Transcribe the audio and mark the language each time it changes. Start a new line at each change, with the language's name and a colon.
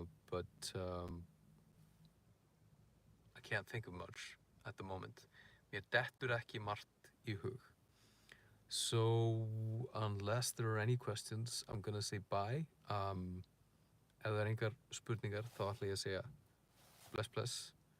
English: But I can't think of much at the moment.
Icelandic: Mér dettur ekki margt í hug.
English: So unless there are any questions, I'm gonna say bye.
Icelandic: Ef það engar spurningar, þá ætla ég að segja bless, bless.